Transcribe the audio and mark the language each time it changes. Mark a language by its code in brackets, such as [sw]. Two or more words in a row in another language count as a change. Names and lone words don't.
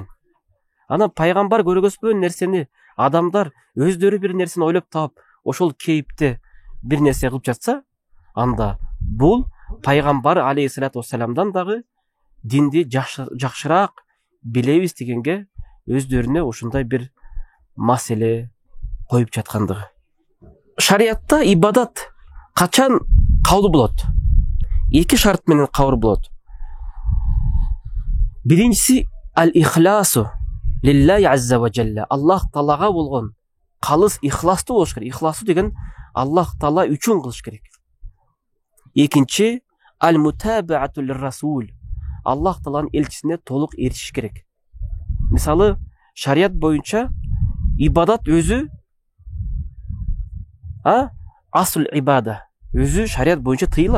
[ky] Анан пайгамбар көргөзбөгөн нерсени адамдар өздөрү бир нерсени ойлоп таап, ошол кейпте бир нерсе кылып жатса, анда бул пайгамбар алейхиссалату вассаламдан дагы динди жакшыраак билебиз дегенге өздөрүнө ушундай бир маселе коюп жаткандыгы. Шариятта ибадат качан кабыл болот? Эки шарт менен кабыл болот. [ar] Биринчиси الإخلاص لله عز وجل. [ky] Аллах Таалага болгон калыс ихластуу болуш керек. Ихласуу деген Аллах Таала үчүн кылыш керек. Экинчи [ar] المتابعة للرسول. [ky] Аллах Тааланын элчисине толук эришиш керек. Мисалы, шарият боюнча ибадат өзү асл ибада өзү шарият боюнча тыйылат.